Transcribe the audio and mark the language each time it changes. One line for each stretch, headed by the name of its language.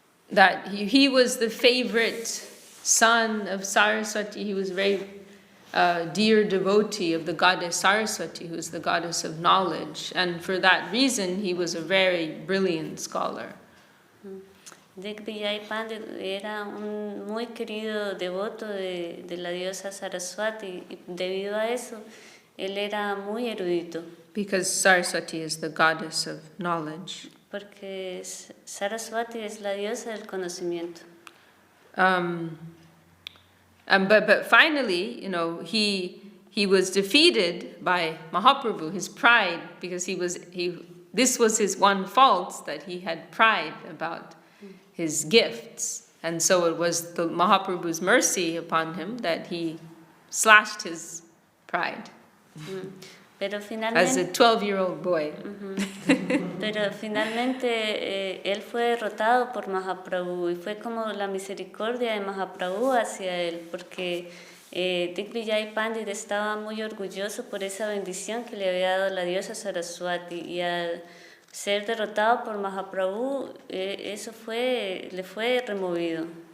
English: That he was the favorite son of Saraswati. He was a very dear devotee of the goddess Saraswati, who is the goddess of knowledge. And for that reason, he was a very brilliant scholar.
Spanish: Digvijay Pandit era un muy querido devoto de la diosa Saraswati y debido a eso, él era muy erudito.
English: Because Saraswati is the goddess of knowledge.
Spanish: Porque Saraswati es la diosa del conocimiento.
English: But finally, he was defeated by Mahaprabhu, his pride, because this was his one fault, that he had pride about his gifts. And so it was the Mahaprabhu's mercy upon him that he slashed his pride.
Spanish: Pero finalmente,
English: as a 12-year-old boy.
Spanish: Pero finalmente él fue derrotado por Mahaprabhu y fue como la misericordia de Mahaprabhu hacia él, porque Digvijay Pandit estaba muy orgulloso por esa bendición que le había dado la diosa Saraswati, y al ser derrotado por Mahaprabhu eso le fue removido.